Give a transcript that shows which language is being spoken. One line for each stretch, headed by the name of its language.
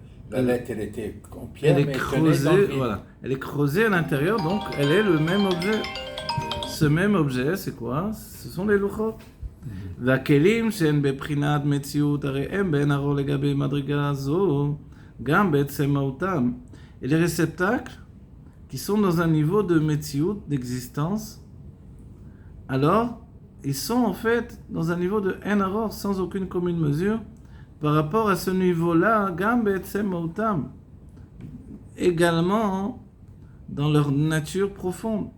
French: La lettre, elle était en pierre, elle est creusée, voilà. Elle est creusée à l'intérieur, donc elle est le même objet. Ce même objet, c'est quoi? Ce sont les luchot.
Hebrew: והכלים שהן בבחינת מציאות, הרי הם בין הרוע לגבי מדרגה זו, גם בעצם מהותם.
French: Et les réceptacles qui sont dans un niveau de metziut, d'existence, alors ils sont en fait dans un niveau de en aror, sans aucune commune mesure, par rapport à ce niveau-là,
Hebrew: gam be'etzem mautam,
French: également dans leur nature profonde.